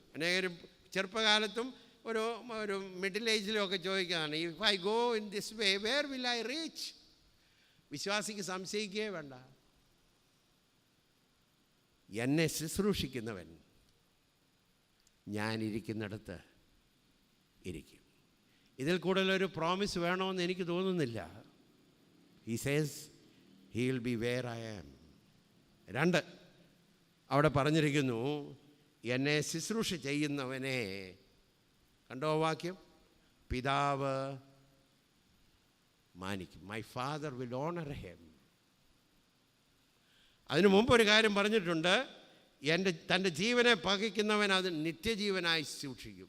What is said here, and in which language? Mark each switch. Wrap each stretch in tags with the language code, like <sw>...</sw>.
<ml>അനേകം ചെറുപ്പകാലത്തും ഒരു മിഡിൽ ഏജിലും ഒക്കെ ചോദിക്കുകയാണ്,</ml> <en>If I go in this way where will I reach?</en> <ml>വിശ്വാസിക്ക് സംശയിക്കുകയേ വേണ്ട. എന്നെ ശുശ്രൂഷിക്കുന്നവൻ ഞാനിരിക്കുന്നിടത്ത് ഇരിക്കും. ഇതിൽ കൂടുതലൊരു പ്രോമിസ് വേണമെന്ന് എനിക്ക് തോന്നുന്നില്ല.</ml> <en>He says he will be where I am.</en> <ml>2, അവിടെ പറഞ്ഞിരിക്കുന്നു, എന്നെ ശുശ്രൂഷ ചെയ്യുന്നവനെ, കണ്ടോ വാക്യം, പിതാവ് മാനിക്കും.</ml> <en>My father will honour him.</en> <ml>അതിനു മുമ്പ് ഒരു കാര്യം പറഞ്ഞിട്ടുണ്ട്, തൻ്റെ ജീവനെ പകയ്ക്കുന്നവൻ അത് നിത്യജീവനായി സൂക്ഷിക്കും.</ml>